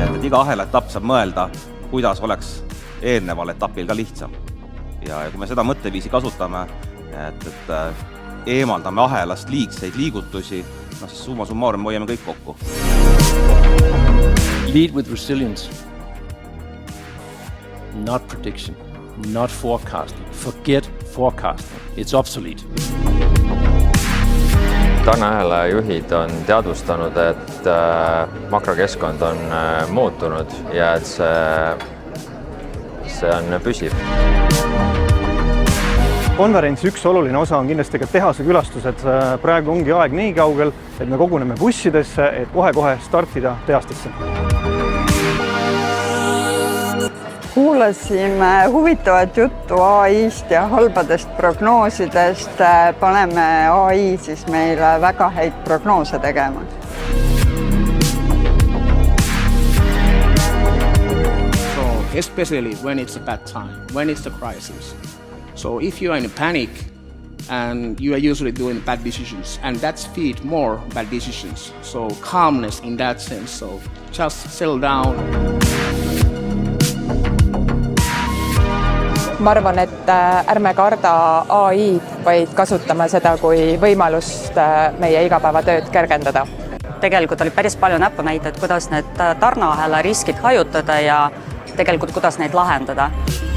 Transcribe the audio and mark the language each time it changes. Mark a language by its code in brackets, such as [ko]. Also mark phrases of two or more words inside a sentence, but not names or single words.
[et] iga ahela etapp saab mõelda, kuidas oleks eelneval etapil ka lihtsam. Ja kui me seda mõtteviisi kasutame, et eemaldame ahelast liigseid liigutusi, siis summa summarum hoiame kõik kokku. [en] Lead with resilience. Not prediction, not forecasting. Forget forecasting. It's obsolete. [et] Tarneahela juhid on teadvustanud, et makrokeskkond on muutunud ja et see on püsiv. Konverentsi üks oluline osa on kindlasti ka tehase külastused. Praegu ongi aeg nii kaugel, et me koguneme bussidesse, et kohe-kohe startida tehastesse. Kuulasime huvitavat juttu AI-st ja halbadest prognoosidest. Paneme AI siis meile väga häid prognoose tegema. [en] So, especially when it's a bad time, when it's a crisis. So if you are in a panic and you are usually doing bad decisions, and that's feed more bad decisions. So calmness in that sense. So just settle down. [et] Ma arvan, et ärme karda AI-d, vaid kasutame seda kui võimalust meie igapäevatööd kergendada. Tegelikult oli päris palju näpunäiteid, kuidas need tarneahela riskid hajutada ja tegelikult kuidas neid lahendada.